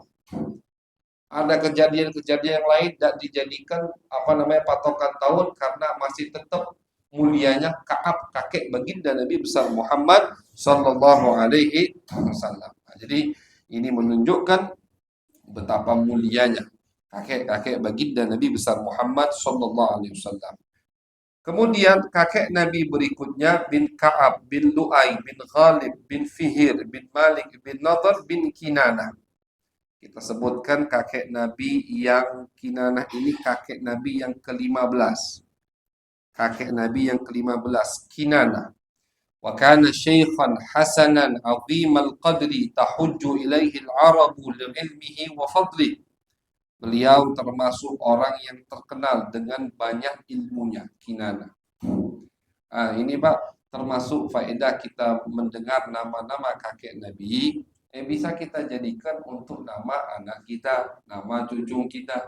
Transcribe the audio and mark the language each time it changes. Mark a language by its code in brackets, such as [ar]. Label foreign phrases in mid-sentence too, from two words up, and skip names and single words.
[id] Ada kejadian-kejadian yang lain tidak dijadikan patokan tahun karena masih tetap mulianya Ka'ab, kakek baginda Nabi besar Muhammad [ar] صلى الله عليه وسلم. [id] Nah, jadi ini menunjukkan betapa mulianya kakek-kakek baginda Nabi besar Muhammad [ar] صلى الله عليه وسلم. [id] Kemudian kakek Nabi berikutnya bin Ka'ab bin Lu'ay bin Ghalib bin Fihir bin Malik bin Nadhr bin Kinanah. Kita sebutkan kakek Nabi yang Kinanah ini kakek Nabi yang ke-15. Kakek Nabi yang ke-15, Kinanah. [ar] وكان شيخا حسنا عظيم القدر تحج إليه العرب لعلمه وفضله. [id] Beliau termasuk orang yang terkenal dengan banyak ilmunya, Kinanah. Ini Pak, termasuk faedah kita mendengar nama-nama kakek Nabi yang bisa kita jadikan untuk nama anak kita, nama cucu kita.